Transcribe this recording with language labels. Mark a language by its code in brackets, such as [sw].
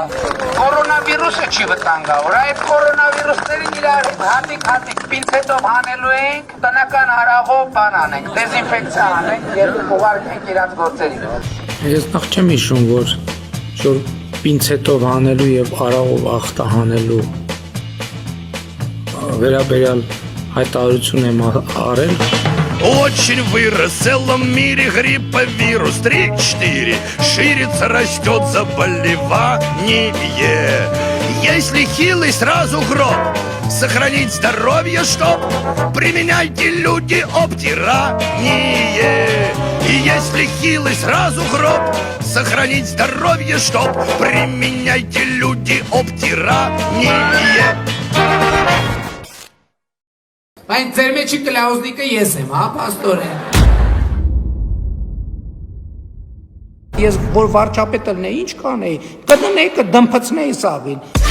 [hy] Կորոնավիրուսը չի վտանգավոր, այդ կորոնավիրուսներին իրար հատիկ պինցետով հանելու ենք, տնական հարաղով բան անենք, դեզինֆեկցիա անենք, երբ ուղարկենք իրաց գործերին։ Ես նախ չեմ հիշում, որ որ պինցետով հանելու եւ արաղով ախտահանելու վերաբերյալ հայտարարություն եմ արել. [ru] Очень вырос в целом мире грипповирус 3-4. Ширится, растет заболевание. Если хилый, сразу гроб. Сохранить здоровье, чтоб применяйте люди обтирание. И если хилый, сразу гроб. Сохранить здоровье, чтоб применяйте люди обтирание. [hy] Այն ձեր մեջի կլաուզնիկը ես եմ, հա, պաստորեն։ Ես որ վարչապետը լինեի, ինչ կանեի, կդնեի, կդմփցնեի սաղին։